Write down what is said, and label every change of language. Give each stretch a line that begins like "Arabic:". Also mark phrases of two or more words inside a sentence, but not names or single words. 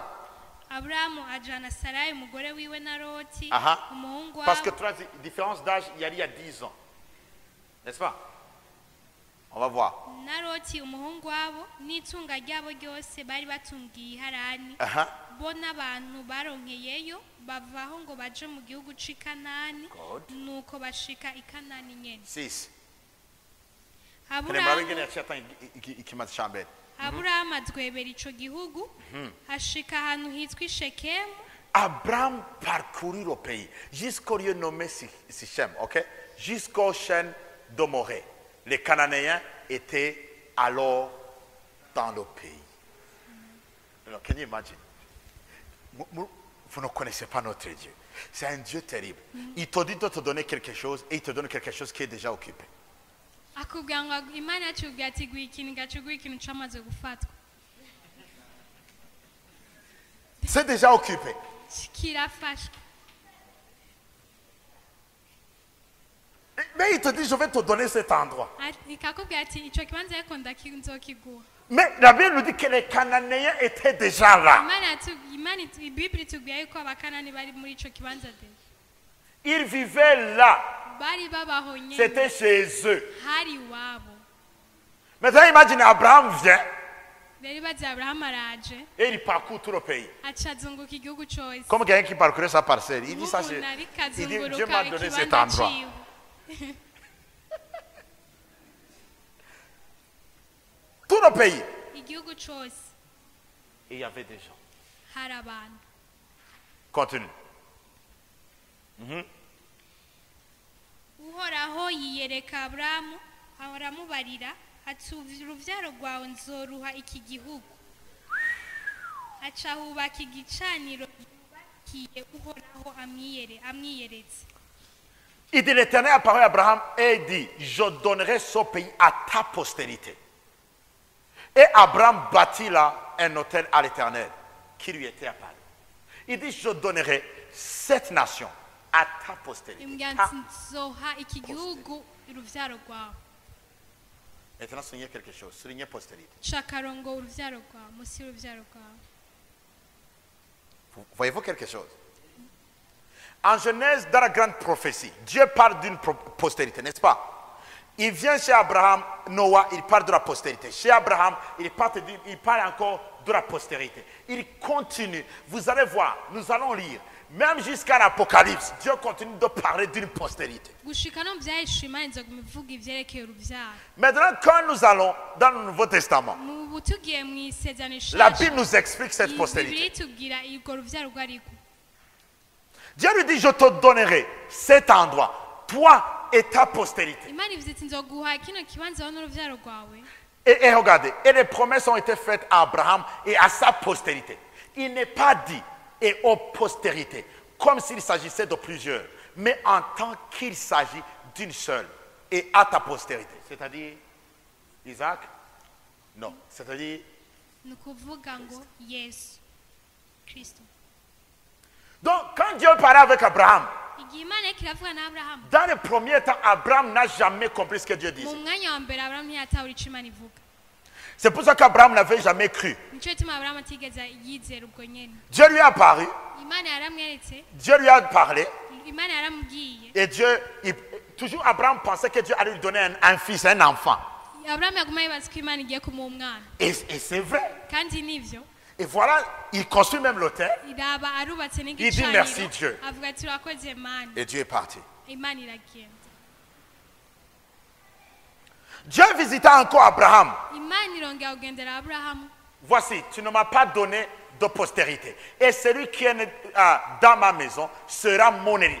Rundi: Aburahamu ajana Sarayi umugore wiwe na Loti Aha. umuhungu
French: Parce que
Rundi: wabo.
French: 3 différence d'âge, il y a 10 ans. N'est-ce pas? On va voir.
Rundi: Na Loti umuhungu wabo n'itunga ryabo ryose bari batungiye i Harani. Aha. Bo n'abantu baronkeyeyo bavaho ngo baje mu gihugu c'i Kanani. Good. Nuko bashika i Kanani nyene. 6. Aburahamu adwebera ico gihugu hashika ahantu hitwa i Shekemu.
French: Abraham parcourut le pays jusqu'au lieu nommé Sichem, ok? Jusqu'au chêne de Morée. Les Cananéens étaient alors dans le pays. Alors,
English: can you imagine?
French: Vous ne connaissez pas notre Dieu. C'est un Dieu terrible. Il te dit de te donner quelque chose et il te donne quelque chose qui est déjà occupé.
Rundi: Akubwira ngo Imana yatubwiye ati guha ikintu igacugura ikintu camaze gufatwa.
French: C'est déjà occupé.
Rundi: Kirafashwe.
French: Mais il te dit, je vais te donner cet endroit.
Rundi: Ikakubwira ati ico kibanza ariko nzokiguha.
French: Mais la Bible nous dit que les Cananéens étaient déjà là.
Rundi: Biblia itubwira yuko abakanani bari muri ico kibanza de.
French: Ils vivaient là.
Rundi: Bari babaho nyene.
French: C'était chez eux.
Rundi: Hari iwabo.
French: Maintenant, imagine Abraham vient
Rundi: Rero bazi Aburahamu araje.
French: et il parcourt tout le pays.
Rundi: Aca azunguka igihugu cose.
French: Comme quelqu'un qui parcourait sa parcelle. Il dit ça,
Rundi: Umuntu ariko
French: il dit, Dieu
Rundi: azunguruka
French: m'a donné cet
Rundi: ikibanza
French: endroit.
Rundi: ciwe.
French: Tout le pays.
Rundi: Igihugu cose
French: Et il y avait des gens.
Rundi: hari abantu.
French: Continue.
Rundi: Uhoraho yiyereka Aburahamu aramubarira ati uruvyaro rwawe nzoruha iki gihugu. Aca hubaka igicaniro yubakiye Uhoraho amwiyeretse.
French: Il dit, l'Éternel apparut à Abraham et dit, je donnerai ce pays à ta postérité. Et Abraham bâtit là un autel à l'Éternel qui lui était apparu. Il dit, je donnerai cette nation à ta postérité.
Rundi: imbwira
French: Ta-
Rundi: ati nzoha iki gihugu uruvyaro rwawe
French: Maintenant, soulignez quelque chose. Soulignez postérité.
Rundi: shakarongo uruvyaro rwawe musi y'uruvyaro rwawe.
French: Voyez-vous quelque chose? En Genèse, dans la grande prophétie, Dieu parle d'une postérité, n'est-ce pas? Il vient chez Abraham, Noah, il parle de la postérité. Chez Abraham, il parle encore de la postérité. Il continue. Vous allez voir, nous allons lire. Même jusqu'à l'Apocalypse, Dieu continue de parler d'une postérité.
Rundi: gushika no mu vyahishwe imana inzoguma ivuga ivyerekeye uruvyaro.
French: Maintenant, quand nous allons dans le Nouveau Testament,
Rundi: mu butugiye mw'isezerano
French: la
Rundi: rishasha
French: Bible nous explique cette
Rundi: Bibiliya
French: postérité.
Rundi: itubwira urwo ruvyaro rwo ariko.
French: Dieu lui dit, je te donnerai cet endroit, toi et ta postérité.
Rundi: Imana ivuze iti nzoguha kino kibanza wowe n'uruvyaro rwawe.
French: Et regardez, et les promesses ont été faites à Abraham et à sa postérité. Il n'est pas dit et aux postérités, comme s'il s'agissait de plusieurs, mais en tant qu'il s'agit d'une seule, et à ta postérité. C'est-à-dire Isaac? Non. C'est-à-dire,
Rundi: Ni ukuvuga ngo Yesu Kristo.
French: donc quand Dieu parlait avec Abraham,
Rundi: Igihe Imana yariko iravuga na Aburahamu,
French: dans le premier temps, Abraham n'a jamais compris ce que Dieu
Rundi: mu
French: disait.
Rundi: mwanya wa mbere Aburahamu ntiyatahura ico Imana ivuga.
French: C'est pour ça qu'Abraham n'avait jamais cru.
Rundi: Nico gituma Aburahamu atigeze yizera ubwo nyene.
French: Dieu lui a apparu,
Rundi: Imana yaramweretse,
French: Dieu lui a parlé,
Rundi: Imana yaramubwiye.
French: et Dieu, toujours Abraham pensait que Dieu allait lui donner un fils, un enfant.
Rundi: Aburahamu yaguma yibaza ko Imana igiye kumuha umwana.
French: Et c'est vrai.
Rundi: Kandi nivyo.
French: Et voilà, il construit même l'autel,
Rundi: Iraba arubatse
French: Il dit merci, Dieu.
Rundi: n'igicaniro. Avuga ati urakoze Mana.
French: et Dieu est parti.
Rundi: Imana iragenda.
French: Dieu visita encore Abraham.
Rundi: Imana irongera kugendera Aburahamu.
French: Voici, tu ne m'as pas donné de postérité. Et celui qui est né, dans ma maison sera mon héritier.